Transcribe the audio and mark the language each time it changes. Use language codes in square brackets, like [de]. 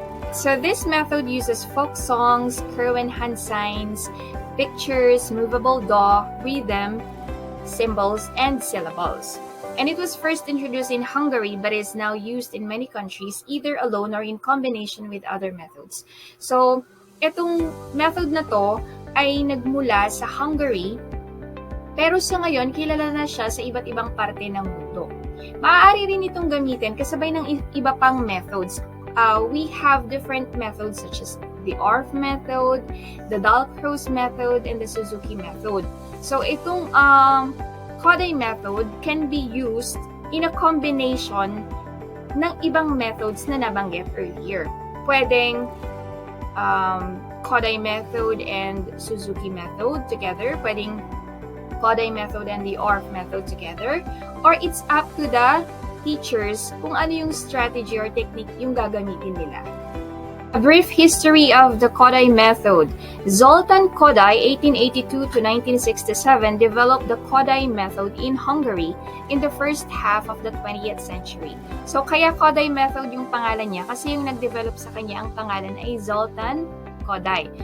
[en] So this method uses folk songs, curve and hand signs, pictures, movable daw, rhythm, symbols, and syllables. And it was first introduced in Hungary but is now used in many countries either alone or in combination with other methods. So, [tl] itong method na to ay nagmula sa Hungary pero sa ngayon kilala na siya sa iba't ibang parte ng mundo. Maaari rin itong gamitin kasabay ng iba pang methods. [en] We have different methods such as the ORF method, the Dalcroze method, and the Suzuki method. So itong Kodaly method can be used in a combination ng ibang methods na nabanggit earlier. Pwedeng Kodaly method and Suzuki method together. Pwedeng Kodaly method and the ORF method together. Or it's up to the teachers [tl] kung ano yung [en] strategy or technique [tl] yung gagamitin nila. [en] A brief history of the Kodaly method. Zoltán Kodály, 1882 to 1967, developed the Kodaly method in Hungary in the first half of the 20th century. [tl] So kaya Kodaly method yung pangalan niya kasi yung nag-develop sa kanya ang pangalan ay Zoltán Kodály.